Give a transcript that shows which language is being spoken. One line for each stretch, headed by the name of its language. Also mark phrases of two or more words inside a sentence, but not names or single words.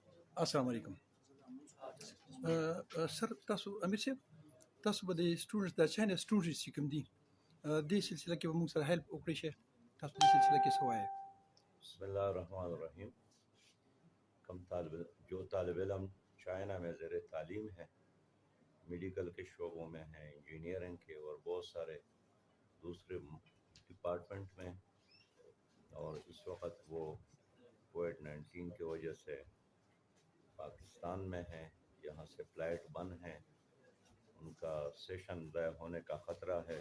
Arabic: السلام علیکم.
Pashto: سر تاسو امیر صاحب تاسو به د سټوډنټس د
English: China students
Pashto: چې کوم دي د سلسله کې به موږ سره هیلپ وکړي شي تاسو په دې سلسله کې څه وایي؟
Arabic: بسم اللہ الرحمن الرحیم.
Urdu: جو طالب علم چائنا میں زیر تعلیم ہیں، میڈیکل کے شعبوں میں ہیں، انجینئرنگ کے اور بہت سارے دوسرے ڈپارٹمنٹ میں، اور اس وقت وہ کووڈ-19 کی وجہ سے پاکستان میں ہیں، یہاں سے فلائٹ بند ہیں، ان کا سیشن ضائع ہونے کا خطرہ ہے.